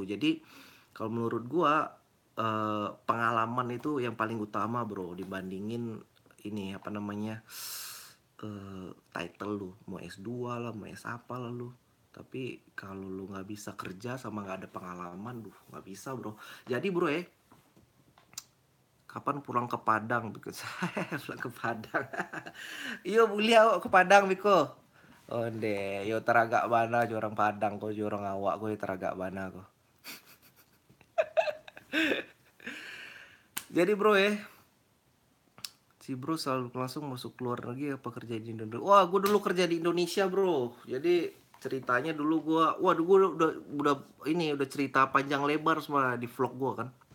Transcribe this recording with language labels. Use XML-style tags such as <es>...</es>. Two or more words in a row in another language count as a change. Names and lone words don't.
<id>Jadi kalau menurut gua pengalaman itu yang paling utama bro, dibandingin ini apa namanya, title lu mau S2 lah, mau S apa lah lu. Tapi kalau lu nggak bisa kerja sama nggak ada pengalaman, duh nggak bisa bro. Jadi bro ya, kapan pulang ke Padang? Because saya pulang ke Padang.</id> <min>Iyo bulia ke Padang Biko. Onde, yo teragak bana orang Padang ko orang awak ko teragak bana ko.</min> <id>Jadi bro ya, si bro selalu langsung masuk luar negeri apa kerja di Indonesia. Wah, gue dulu kerja di Indonesia bro. Jadi ceritanya dulu gue, waduh gue udah cerita panjang lebar semua di vlog gue kan.</id>